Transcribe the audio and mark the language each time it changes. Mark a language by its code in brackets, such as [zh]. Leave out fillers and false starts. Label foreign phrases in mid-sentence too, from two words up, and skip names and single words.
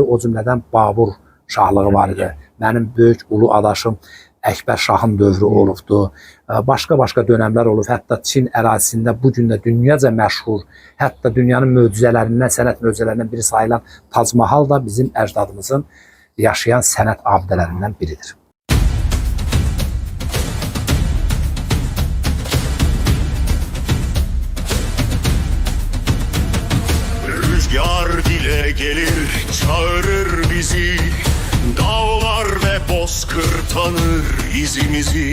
[az] O cümlədən Babur şahlığı var idi. Mənim böyük ulu adaşım Əkbər şahın dövrü olubdu. Başqa-başqa dönəmlər olub. Hətta Çin ərazisində bugün də dünyaca məşhur, hətta dünyanın möcüzələrindən, sənət möcüzələrindən biri sayılan Tac Mahal da bizim əcdadımızın yaşayan sənət abidələrindən biridir. [tr] Rüzgar dile gelir, çağırır bizi. Dağlar ve bozkır tanır izimizi.